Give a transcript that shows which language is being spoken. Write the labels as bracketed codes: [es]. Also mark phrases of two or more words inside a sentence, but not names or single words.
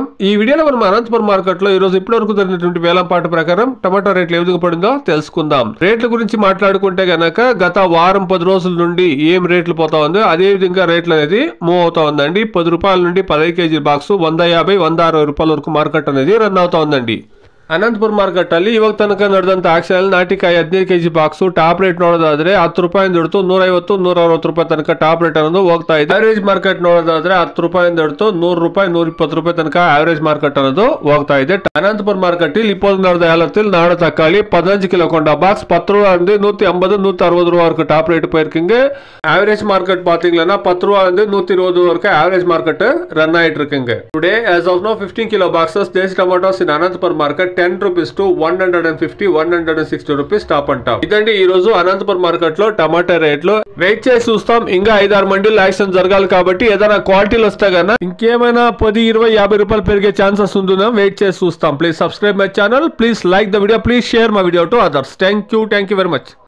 [te] ఈ వీడియోలో మనం అనంతపురం మార్కెట్ లో ఈ రోజు ఇప్పటివరకు జరిగినటువంటి వేలంపాట ప్రకారం టమాటా రేట్లు ఏ విధంగా పడిందో తెలుసుకుందాం. రేట్ల గురించి మాట్లాడుకుంటే గనక గత వారం 10 రోజుల నుండి ఏం రేట్లు పోతా ఉందో అదే విధంగా రేట్లు అనేది మూవ్ అవుతా ఉందండి. 10 రూపాయల నుండి 15 [en] kg box [te] 150 160 రూపాయల వరకు మార్కెట్ అనేది రన్ అవుతా ఉందండి. [kn] ಅನಂತಪುರ ಮಾರ್ಕೆಟ್ ಅಲ್ಲಿ ಇವಾಗ ತನಕ ನಡೆದಂತ ಆಕ್ಷನ್ ನಾಟಿಕಾಯಿ 15 [en] kg box top rate [kn] ನೋಡೋದಾದ್ರೆ 10 ರೂಪಾಯಿಂದ ಹಿಡಿದು 150 160 ರೂಪಾಯಿ ತನಕ [en] top rate [kn] ಅನ್ನೋದು ಹೋಗ್ತಾ ಇದೆ. [en] average market [kn] ನೋಡೋದಾದ್ರೆ 10 ರೂಪಾಯಿಂದ ಹಿಡಿದು 100 ರೂಪಾಯಿ 120 ರೂಪಾಯಿ ತನಕ [en] average market [kn] ಅನ್ನೋದು ಹೋಗ್ತಾ ಇದೆ. [te] అనంతపుర మార్కెట్ ఇప్పుడు [ta] நடந்த ஏலத்தில் நாடு தக்காளி 15 கிலோ கொண்ட பாக்ஸ் 10 ரூபாயிலிருந்து 150 160 ரூபா வரைக்கும் [en] top rate [ta] போயிருக்குங்க. [en] average market [ta] பாத்தீங்கன்னா 10 ரூபாயிலிருந்து 120 வரைக்கும் [en] average market [ta] ரன் ஆயிட்டு இருக்குங்க. [en] டுடே as of now 15 kilo boxes Desi tomatoes in అనంతపుర మార్కెట్ 10 rupees to 150 160 rupees top and top. [te] ఇదండి ఈ రోజు అనంతపురం మార్కెట్ లో టమాటా రేట్లు. వెయిట్ చేసి చూస్తాం. ఇంకా 5-6 మండీలు యాక్షన్ జరగాలి కాబట్టి ఏదైనా క్వాలిటీలు వస్తే గానీ ఇంకేమైనా 10 20 50 రూపాయలు పెరిగే ఛాన్సెస్ ఉంటుందా వెయిట్ చేసి చూస్తాం. [en] please subscribe my channel, please like the video, please share my video to others. thank you very much.